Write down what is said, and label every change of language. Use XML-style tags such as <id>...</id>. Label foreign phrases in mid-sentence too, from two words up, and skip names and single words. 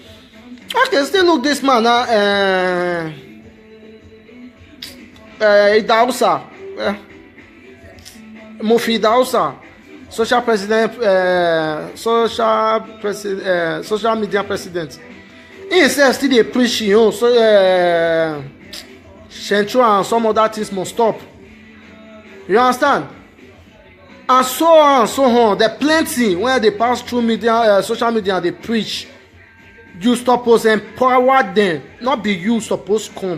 <pcm>Okay, still look this man now. Idausa, Mofi Idausa, social media president. He himself still dey preach him own, so Central and some other things must stop. You understand? And so on and so on. There plenty when they pass through media, social media, and they preach. You suppose empower them, not be you supposed come.</pcm>